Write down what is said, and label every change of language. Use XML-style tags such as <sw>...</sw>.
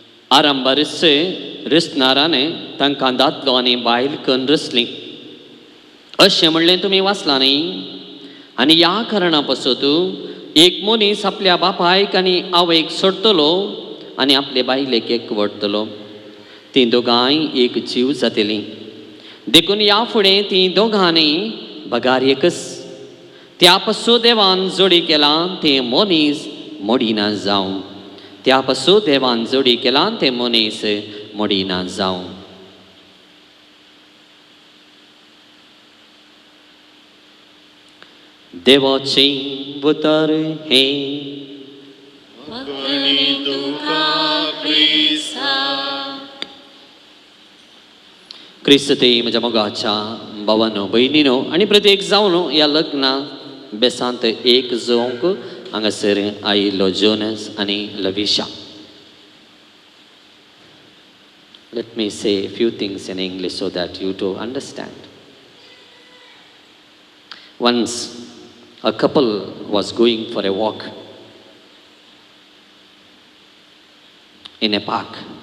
<gom>आरंभारस रचनारान तांकां दादलो आनी बायल करून रचली अशें म्हणलें तुमी वाचलां न्ही. आनी ह्या कारणा पासून एक मनीस आपल्या बापायक आनी आवयक सोडटलो आनी आपले बायलेक एकवटतलो. तीं दोगांय एक जीव जातलीं. देखून ह्या फुडें तीं दोगांनी बगार एकच. त्या पासून देवान जोडी केलां तें मनीस मोडिना जावं. त्या पासून देवान जोडी केलां तें मनीस मोडिना जावं. देवाची उतर हे. क्रिस्ते म्हज्या मोगाच्या भावांनो भयणीनो आनी प्रत्येक जावन ह्या लग्ना बेसांत एक जावंक हांगासर आयिल्लो जोनस आनी Lavisha.</gom> <en>Let me say a few things in English so that you do understand. Once a couple was going for a walk in a park.</en>